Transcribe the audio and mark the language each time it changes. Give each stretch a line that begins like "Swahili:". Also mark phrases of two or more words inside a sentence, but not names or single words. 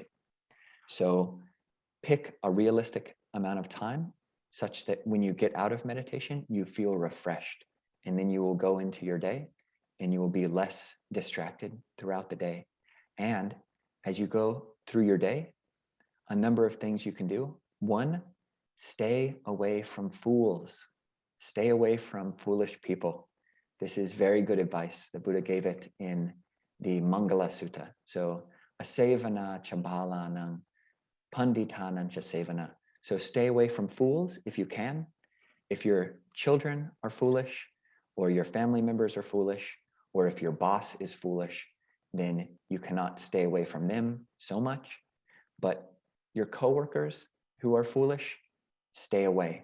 English: So pick a realistic amount of time such that when you get out of meditation, you feel refreshed, and then you will go into your day and you will be less distracted throughout the day. And as you go through your day, a number of things you can do. One, stay away from fools. Stay away from foolish people. This is very good advice. The Buddha gave it in the Mangala Sutta.
Pali: So, asevana chabalanang panditanang chasevana.
English: So stay away from fools if you can. If your children are foolish, or your family members are foolish, or if your boss is foolish, then you cannot stay away from them so much. But your coworkers who are foolish, stay away.